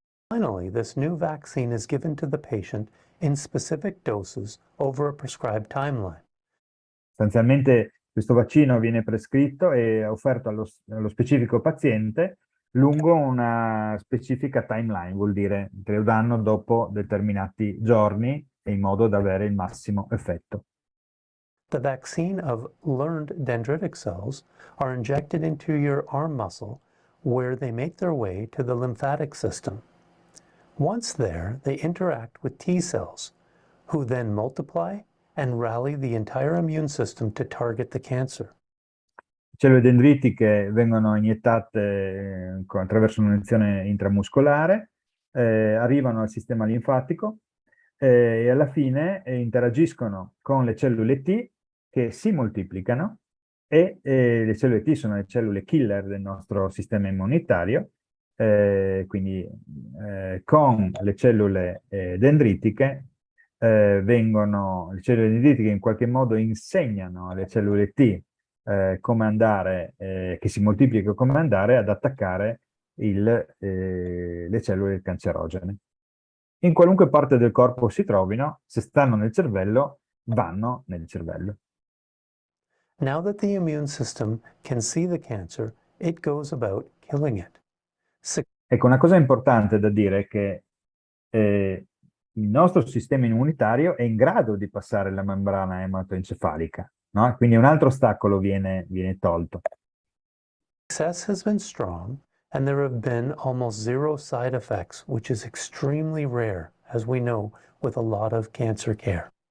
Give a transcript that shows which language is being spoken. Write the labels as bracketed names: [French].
[English] Finally, this new vaccine is given to the patient in specific doses over a prescribed timeline. [Italian] Sostanzialmente questo vaccino viene prescritto e offerto allo specifico paziente lungo una specifica timeline, vuol dire che lo danno dopo determinati giorni in modo da avere il massimo effetto. [English] The vaccine of learned dendritic cells are injected into your arm muscle where they make their way to the lymphatic system. Once there, they interact with T cells, who then multiply and rally the entire immune system to target the cancer. [Italian] Le cellule dendritiche vengono iniettate attraverso un'iniezione intramuscolare, arrivano al sistema linfatico e alla fine interagiscono con le cellule T che si moltiplicano e le cellule T sono le cellule killer del nostro sistema immunitario. Quindi con le cellule dendritiche le cellule dendritiche in qualche modo insegnano alle cellule T come andare, che si moltiplicano, come andare ad attaccare le cellule cancerogene. In qualunque parte del corpo si trovino, se stanno nel cervello, vanno nel cervello. [English] Now that the immune system can see the cancer, it goes about killing it. [Italian] Ecco, una cosa importante da dire è che il nostro sistema immunitario è in grado di passare la membrana ematoencefalica, no? Quindi un altro ostacolo viene tolto. [English] Success has been strong, and there have been almost zero side effects, which is extremely rare, as we know, with a lot of cancer care.